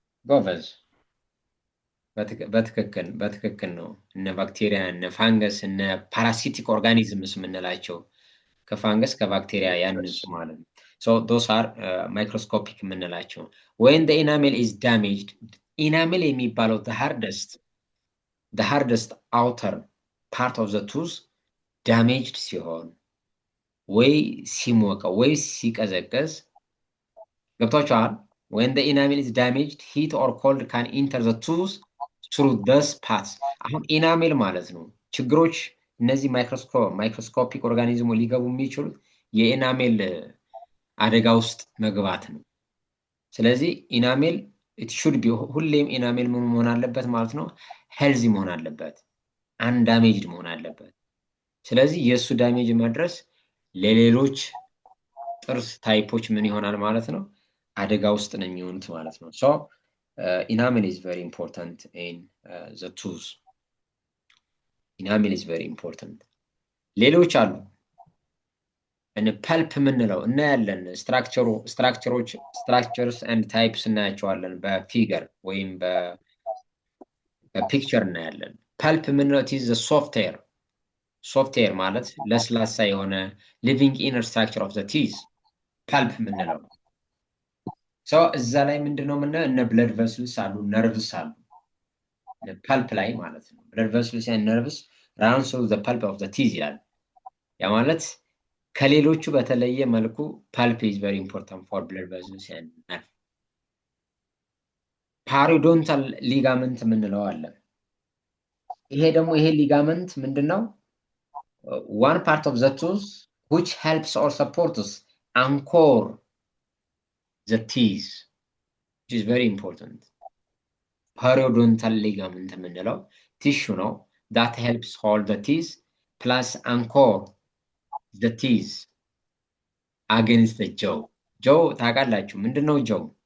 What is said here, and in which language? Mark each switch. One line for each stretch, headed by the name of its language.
Amharic: ጎበዝ፣ በትክክል ነው። እነ ባክቴሪያ፣ እነ ፋንገስ፣ እነ ፓራሲቲክ ኦርጋኒዝምስ የምንላቸው ከፋንገስ ከባክቴሪያ ያንሱ ማለት ነው።
English: so those are microscopic
Amharic: የምንላቸው።
English: when the enamel is damaged,
Amharic: enamel የሚባለው
English: the hardest outer part of the tooth damaged
Amharic: ሲሆን ወይ ሲሞቀ ወይ ሲቀዘቀዝ ገብቷችኋል?
English: when the enamel is damaged, heat or cold can enter the tooth through those parts.
Amharic: አሁን ኢናሜል ማለት ነው ችግሮች እነዚህ ማይክሮስኮፒክ ኦርጋኒዝሙ ሊገቡ የሚችሉት የኢናሜል አደጋ ውስጥ መግባት ነው። ስለዚህ ኢናሜል
English: it should be
Amharic: ሁሌም ኢናሜል ምን መሆን አለበት ማለት ነው? ሄልዚ መሆን አለበት፣ አንዳሜጅድ መሆን አለበት። ስለዚህ የሱ ዳሜጅ መድረስ ለሌሎች ጥርስ ታይፖች ምን ይሆናል ማለት ነው? አደጋ ውስጥ ነው የሚሆኑት ማለት ነው።
English: so enamel is very important in the tooth. enamel is very important.
Amharic: ሌሎች አሉ እነ ፐልፕ ምንለው እናያለን። ስትራክቸርስ ኤንድ ታይፕስ እናያቸዋለን በፊገር ወይም በፒክቸር እናያለን። ፐልፕ ምንለው
English: is the software
Amharic: ማለት ለስላሳ የሆነ
English: living inner structure of the teeth
Amharic: ፐልፕ ምንለው። so እዛ ላይ ምንድነው ምንለው እነ
English: blood vessels አሉ፣ nerves አሉ ፐልፕ ላይ ማለት ነው። blood vessels and nerves run through the pulp of the teeth ይላል።
Amharic: ያ ማለት ከሌሎቹ በተለየ መልኩ
English: pulp is very important for blood vessels and nerve.
Amharic: ፓሪዶንታል ሊጋመንት ምንለው አለ። ይሄ ሊጋመንት ምንድነው?
English: one part of the tooth which helps or supports anchor the teeth, which is very important.
Amharic: ፓሪዶንታል ሊጋመንት ምንለው ቲሹ ነው
English: that helps hold the teeth plus anchor the teeth against the jaw.
Amharic: jaw ታውቃላችሁ ምንድነው jaw?